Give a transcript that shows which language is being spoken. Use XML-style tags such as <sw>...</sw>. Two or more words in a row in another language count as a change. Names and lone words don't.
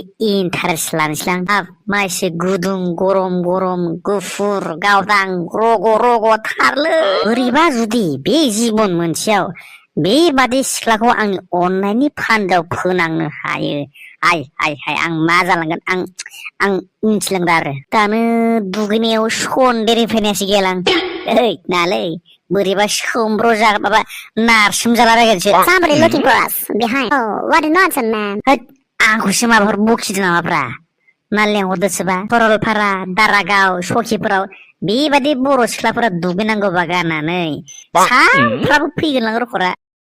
<brx>इन्टारेस्ट लानोसैलां मा एसे गुदुं गरम गुफुर गावदां रग' थारलै बोरैबा जुदि बे जिबन मोनसेयाव बेबादि सिख्लाखौ आंनि अननायनि फान्दाव फोनांनो हायो आय आं मा जालांगोन आं मिथिलांदा आरो दानो दुगैनायाव सन्देर फैनायसो गेलां ओइ नालै बोरैबा सोमब्र' जागोन माबा नारसोम जालाबायगोनसो</brx> <en>Somebody looking for us behind. Oh, what a nonsense, man.</en> <brx>आंखौसो माबाफोर बखिदों नामाब्रा ना लेंहरदोसोबा सरलपारा दारागाव सखिफोराव बेबादि बर' सिख्लाफोरा दुगैनांगौबा गाननानै सानफ्राबो फैगोन लां रखरा</brx>